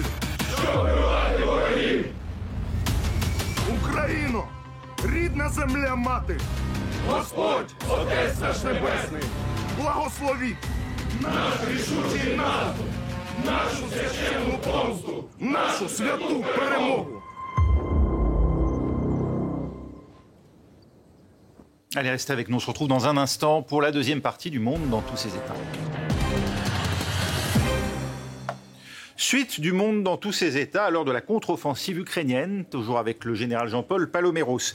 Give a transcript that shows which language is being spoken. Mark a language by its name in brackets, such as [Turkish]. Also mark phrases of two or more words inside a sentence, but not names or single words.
[Ukrainian] Щоб вбивати ворогів! Україно! Рідна земля мати! Господь, Отець наш Небесний! Благословіть! Наш рішучий наступ! Нашу священну помсту! Нашу святу перемогу! [French] Allez, restez avec nous. On se retrouve dans un instant pour la deuxième partie du Monde dans tous ses états. Suite du monde dans tous ses états à l'heure de la contre-offensive ukrainienne, toujours avec le général Jean-Paul Paloméros.